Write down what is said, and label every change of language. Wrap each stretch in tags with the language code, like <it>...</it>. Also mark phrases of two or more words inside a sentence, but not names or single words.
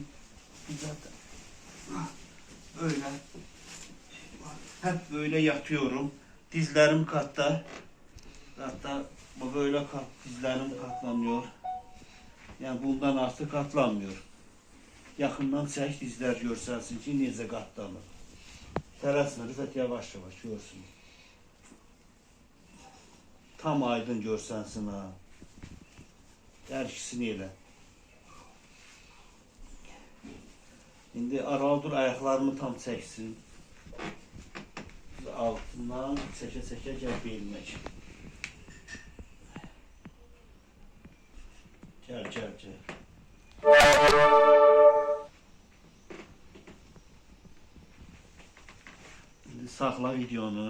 <tr>Zaten. Ha. Böyle. Hep böyle yatıyorum. Dizlerim katta. Hatta bu böyle dizlerim katlanıyor. Yani bundan artık katlanmıyor. Yakından çek dizler</tr> <az>görsensin ki necə</az> <tr>katlanır.</tr> <az>Tələsmə, Rüfət yavaş yavaş görsün. Tam aydın görsənsin ha. Hər ikisini elə. İndi aralı dur, ayaqlarımı tam çəksin. Altından çəkə-çəkə gəl belinə ki. Gəl, gəl, gəl. İndi saxla videonu.</az>